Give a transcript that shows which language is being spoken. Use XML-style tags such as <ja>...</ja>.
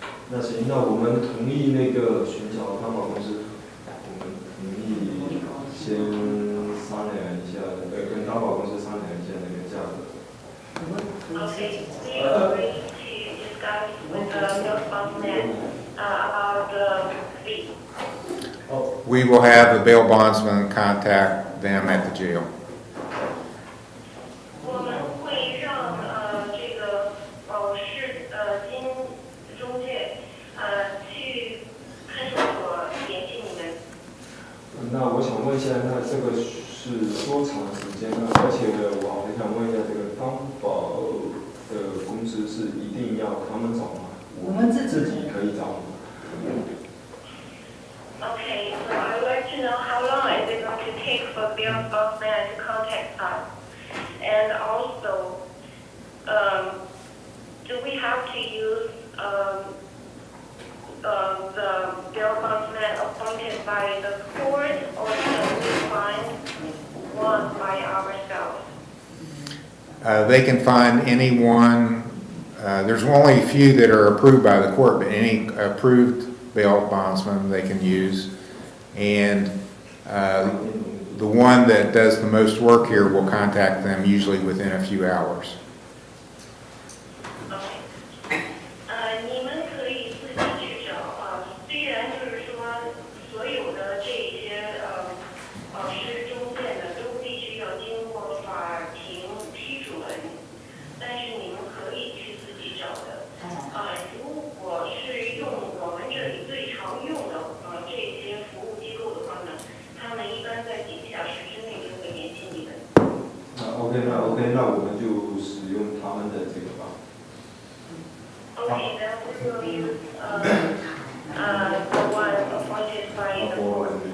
<zh>那行，那我们同意那个寻找担保公司，我们同意先商量一下，跟担保公司商量一下那个价格。</zh> <en>Okay, we agree to discuss with the real bondsman about the fee. We will have the bail bondsman contact them at the jail. 我们会让这个保释金中介去看守所联系你们。</en> <zh>那我想问一下，那这个是多长时间呢？而且我还想问一下，这个担保的公司是一定要他们找吗？我们自己可以找吗？</zh> <en>Okay, so I would like to know how long is it going to take for the bail bondsman to contact us, and also, do we have to use the bail bondsman appointed by the court, or can we find one by ourselves? They can find anyone, there's only a few that are approved by the court, but any approved bail bondsman they can use. And the one that does the most work here will contact them usually within a few hours. Okay.</en> <zh>你们可以自己去找虽然就是说所有的这些保释中介呢都必须要经过法庭批准，但是你们可以去自己找的。如果是用我们这里最常用的这些服务机构的话呢，他们一般在几个小时之内就会联系你们。 OK， 那我们就使用他们的这个吧。</zh> <en>Okay, then we will use the one appointed by the court.</en>